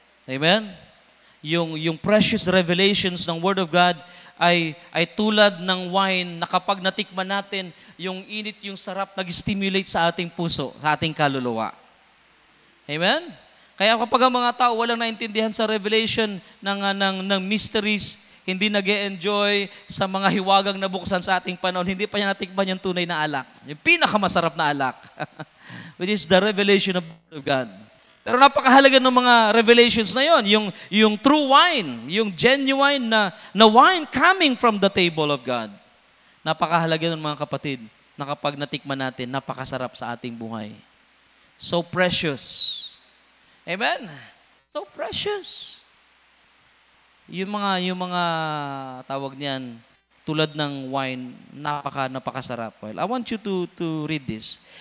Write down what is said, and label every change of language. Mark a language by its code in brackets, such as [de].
[tl] Amen? Yung precious revelations ng Word of God ay tulad ng wine na kapag natikman natin, yung init, yung sarap, nag-stimulate sa ating puso, sa ating kaluluwa. Amen? Kaya kapag ang mga tao walang naintindihan sa revelation ng mysteries, hindi nag-e-enjoy sa mga hiwagang nabuksan sa ating panahon, hindi pa niya natikman yung tunay na alak. Yung pinakamasarap na alak. [en] Which is the revelation of God. [tl] Pero napakahalaga ng mga revelations na yon, yung true wine, yung genuine na wine [en] coming from the table of God. [tl] Napakahalaga ng mga kapatid na kapag natikman natin, napakasarap sa ating buhay. [en] So precious. Amen? So precious. [tl] Yung mga tawag niyan, tulad ng wine, napakasarap. [en] Well, I want you to read this.